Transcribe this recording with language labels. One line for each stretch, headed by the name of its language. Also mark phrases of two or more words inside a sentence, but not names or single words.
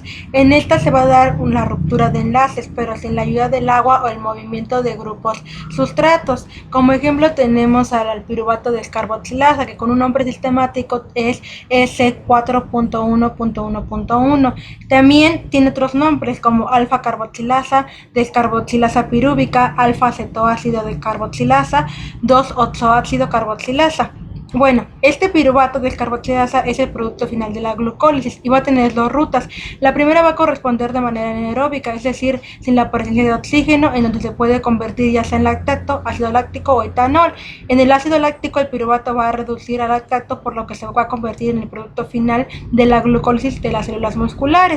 Spanish: En esta se va a dar una ruptura de enlaces, pero sin la ayuda del agua o el movimiento de grupos sustratos. Como ejemplo tenemos al piruvato de descarboxilasa, que con un nombre sistemático es S4.1.1.1. También tiene otros nombres como alfa-carboxilasa, descarboxilasa pirúvica, alfa-acetoácido de carboxilasa, 2-oxoácido carboxilasa. Bueno, este piruvato de descarboxilasa es el producto final de la glucólisis y va a tener dos rutas. La primera va a corresponder de manera anaeróbica, es decir, sin la presencia de oxígeno, en donde se puede convertir ya sea en lactato, ácido láctico o etanol. En el ácido láctico el piruvato va a reducir al lactato, por lo que se va a convertir en el producto final de la glucólisis de las células musculares.